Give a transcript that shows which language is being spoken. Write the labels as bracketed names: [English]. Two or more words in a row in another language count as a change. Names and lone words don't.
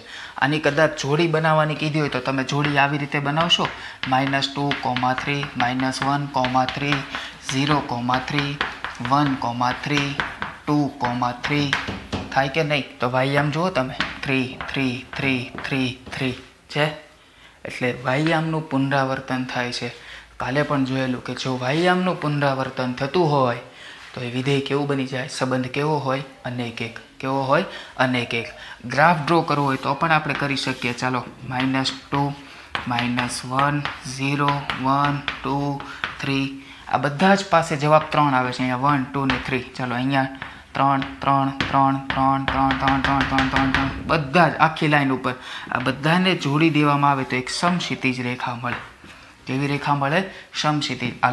[Gujarati] આની કદાચ જોડી બનાવાની કીધી હોય તો તમે જોડી આવી રીતે બનાવશો -2,3, -1,3, 0,3, 1,3, 2,3 થાય કે નહીં? તો વાયામ જુઓ તમે 3, 3, 3, 3, 3 છે। એટલે વાયામનું પુનરાવર્તન થાય છે। કાલે પણ જોયેલું કે જો વાયામનું પુનરાવર્તન થતું હોય તો એ વિધેય કેવું બની જાય? સંબંધ કેવો હોય? અનેક એક। કેવો હોય? અનેક એક। [English] graph draw [Gujarati] કરવો હોય તો પણ આપણે કરી શકીએ। चालो -2, -1 0 1 2 3 આ બધા જ પાસે જવાબ 3 આવે છે અહીંયા 1 2 ને 3 ચાલો અહીંયા 3 3 3 3 3 3 3 3 3 3 બધા જ આખી લાઈન ઉપર આ બધાને જોડી દેવામાં આવે તો એક સમક્ષિતિજ રેખા મળે કેવી રેખા મળે સમક્ષિતિજ આ